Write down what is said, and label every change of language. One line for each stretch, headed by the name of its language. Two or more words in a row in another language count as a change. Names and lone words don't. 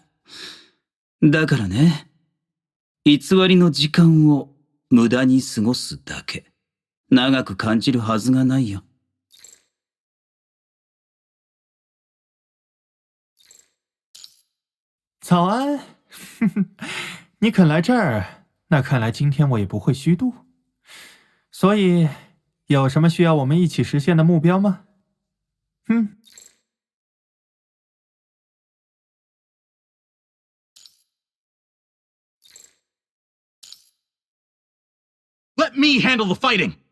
Japanese: だからね、偽りの時間を無駄に過ごすだけ。長く感じるはずがないよ。
Chinese: 早安，你肯来这儿，那看来今天我也不会虚度。所以，有什么需要我们一起实现的目标吗？
English: Let me handle the fighting!